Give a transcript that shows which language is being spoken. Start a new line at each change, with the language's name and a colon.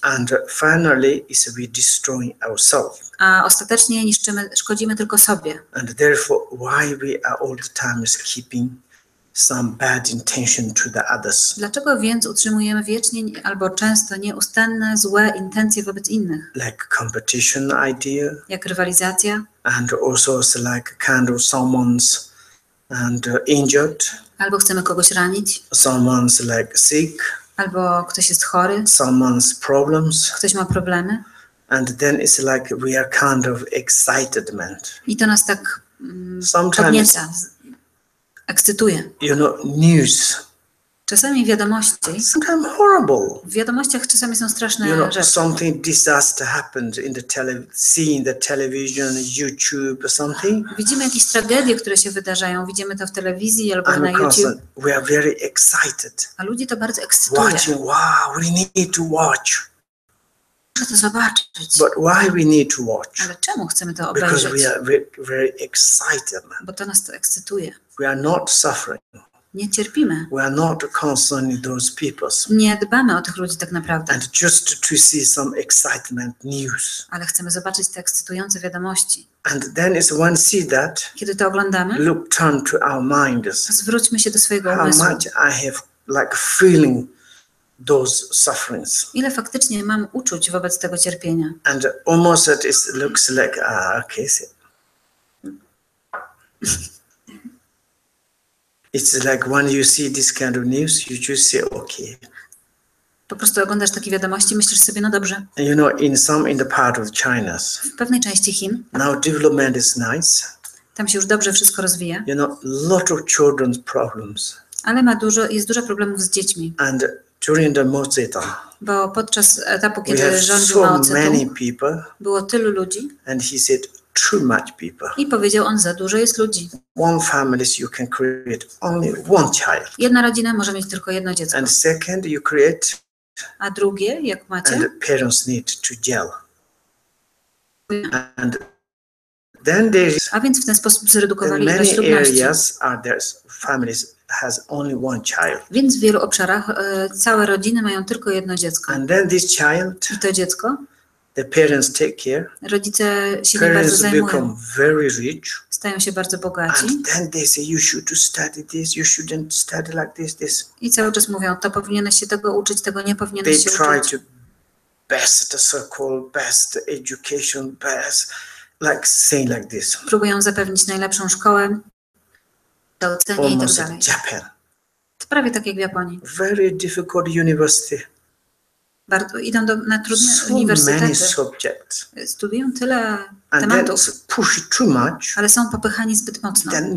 English: And finally is we destroy ourselves.
Polish: A ostatecznie szkodzimy tylko sobie.
English: And therefore why we are all the time is keeping some bad intention to the others.
Polish: Dlaczego więc utrzymujemy wiecznie albo często nieustanne złe intencje wobec innych?
English: Like competition idea.
Polish: Jak rywalizacja.
English: And also it's like kind of someone's and injured.
Polish: Albo chcemy kogoś ranić.
English: Someone's like sick.
Polish: Albo ktoś jest chory.
English: Someone's problems.
Polish: Ktoś ma problemy.
English: And then it's like we are kind of excitement.
Polish: I to nas tak podnieca, ekscytuje.
English: You know, news.
Polish: Czasami wiadomości.
English: Sometimes horrible.
Polish: W wiadomościach czasami są straszne rzeczy.
English: Something disaster happened in the seeing the television, YouTube or something.
Polish: Widzimy jakieś tragedie, które się wydarzają. Widzimy to w telewizji albo na YouTube.
English: We are very excited.
Polish: A ludzi to bardzo ekscytuje.
English: Watching, wow, we need to watch.
Polish: Muszę to zobaczyć.
English: But why we need to watch?
Polish: Ale czemu chcemy to obejrzeć?
English: Because we are very, very excited.
Polish: Bo to nas to ekscytuje.
English: We are not suffering.
Polish: Nie cierpimy.
English: We are not concerning those people.
Polish: Nie dbamy o tych ludzi tak naprawdę.
English: And just to see some excitement news.
Polish: Ale chcemy zobaczyć te ekscytujące wiadomości.
English: And then is when see that.
Polish: Kiedy to oglądamy,
English: turn to our minds.
Polish: Zwróćmy się do swojego umysłu. umysłu.
English: How much I have like feeling those sufferings.
Polish: Ile faktycznie mam uczuć wobec tego cierpienia?
English: And almost it looks like okay. It's like when you see this kind of news, you just say okay.
Polish: Po prostu oglądasz takie wiadomości, myślisz sobie, no dobrze.
English: You know, in the part of China.
Polish: W pewnej części Chin.
English: Now development is nice.
Polish: Tam się już dobrze wszystko rozwija.
English: You know, lot of children's problems.
Polish: Ale jest dużo problemów z dziećmi.
English: And during the Mao Zedong.
Polish: Bo podczas etapu, kiedy rządził Mao Zedong, było tylu ludzi.
English: And he said, too much people.
Polish: I powiedział on, za dużo jest ludzi.
English: One family you can create only one child.
Polish: Jedna rodzina może mieć tylko jedno dziecko.
English: And second, you create.
Polish: A drugie, jak macie?
English: And parents need to gel. And then
Polish: a więc w ten sposób zredukowali ilość ludności.
English: Families has only one child.
Polish: Więc w wielu obszarach całe rodziny mają tylko jedno dziecko.
English: And then this child.
Polish: I to dziecko.
English: The parents take care.
Polish: Rodzice się nim bardzo zajmują.
English: Become very rich.
Polish: Stają się bardzo bogaci.
English: And then they say you should study this, you shouldn't study like this.
Polish: I cały czas mówią, to powinieneś się tego uczyć, tego nie powinieneś się uczyć.
English: They try to best the circle, best education, best like saying like this.
Polish: Próbują zapewnić najlepszą szkołę, kształcenie i tak dalej.
English: Japan.
Polish: To prawie tak jak w Japonii.
English: Very difficult university.
Polish: Bardzo idą na trudne uniwersytety. Studiują tyle tematów, ale są popychani zbyt mocno.